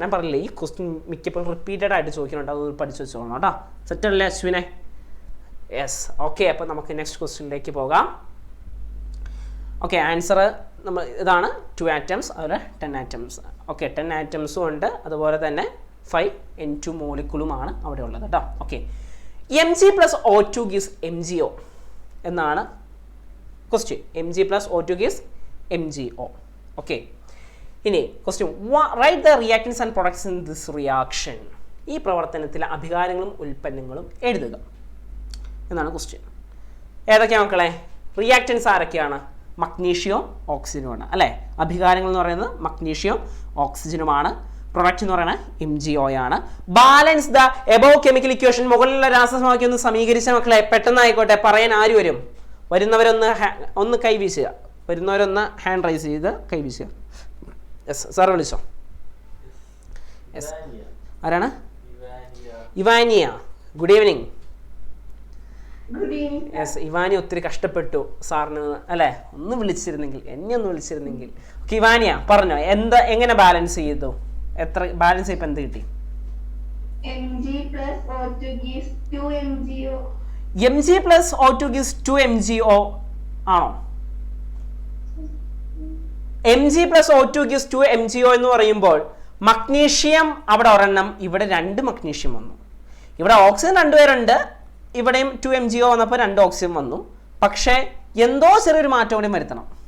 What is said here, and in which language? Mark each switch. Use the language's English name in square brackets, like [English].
[Malayalam] ഞാൻ പറഞ്ഞില്ലേ, ഈ ക്വസ്റ്റ്യൻ മിക്കപ്പോഴും റിപ്പീറ്റഡ് ആയിട്ട് ചോദിക്കുന്നുണ്ട്. അത് പഠിച്ചു വെച്ചോളണം കേട്ടോ. സെറ്റല്ലേ അശ്വിനെ? യെസ്. ഓക്കെ, അപ്പോൾ നമുക്ക് നെക്സ്റ്റ് ക്വസ്റ്റ്യനിലേക്ക് പോകാം. ഓക്കെ, ആൻസർ നമ്മൾ ഇതാണ്. 2 ആറ്റംസ്, അതുപോലെ 10 ആറ്റംസ്. ഓക്കെ, 10 ആറ്റംസും ഉണ്ട്, അതുപോലെ തന്നെ 5N2 മോളിക്യൂളുമാണ് അവിടെ ഉള്ളത് കേട്ടോ. Okay, [English] Mg + O2 gives MgO [Malayalam] എന്നാണ് question. [English] Mg + O2 gives MgO. Okay, ഇനി question, right the reactants and products in this reaction. [Malayalam] ഈ പ്രവർത്തനത്തിലെ അഭികാരങ്ങളും ഉൽപ്പന്നങ്ങളും എഴുതുക എന്നാണ് ക്വസ്റ്റ്യൻ. ഏതൊക്കെയാണ് മക്കളെ? റിയാക്റ്റൻസ് ആരൊക്കെയാണ്? മഗ്നീഷ്യവും ഓക്സിജനുമാണ് അല്ലേ? അഭികാരങ്ങൾ എന്ന് പറയുന്നത് മഗ്നീഷ്യവും ഓക്സിജനുമാണ്. പ്രൊഡക്റ്റ് എന്ന് പറയുന്നത് MgO ആണ്. [English] Balance the above chemical equation. [Malayalam] മുകളിലുള്ള രാസസമവാക്യം ഒന്ന് സമീകരിച്ച മക്കളെ, പെട്ടെന്ന് ആയിക്കോട്ടെ, പറയാൻ ആര് വരും? വരുന്നവരൊന്ന് കൈ വീശുക. വരുന്നവരൊന്ന് ഹാൻഡ് റൈസ് ചെയ്ത് കൈ വീശുക. യെസ്, സാർ വിളിച്ചോ. യെസ്, ആരാണ്? ഇവാനിയ. [English] Good evening. [Malayalam] യെസ്, ഇവാനി ഒത്തിരി കഷ്ടപ്പെട്ടു സാറിന് അല്ലേ? ഒന്ന് വിളിച്ചിരുന്നെങ്കിൽ, എന്നെ ഒന്ന് വിളിച്ചിരുന്നെങ്കിൽ. ഓക്കെ, ഇവാനിയ പറഞ്ഞോ, എങ്ങനെ ബാലൻസ് ചെയ്തു? എത്ര ബാലൻസ് ഇപ്പം എന്ത് കിട്ടി? [English] Mg + O2 gives 2MgO. Mg + O2 gives 2MgO [Malayalam] ആണോ? Mg + O2 gives 2MgO എന്ന് പറയുമ്പോൾ മഗ്നീഷ്യം അവിടെ ഒരെണ്ണം, ഇവിടെ 2 മഗ്നീഷ്യം വന്നു. ഇവിടെ ഓക്സിജൻ 2 പേരുണ്ട്, ഇവിടെയും 2MgO വന്നപ്പോൾ 2 ഓക്സിജൻ വന്നു. പക്ഷേ എന്തോ ചെറിയൊരു മാറ്റം കൂടി വരുത്തണം.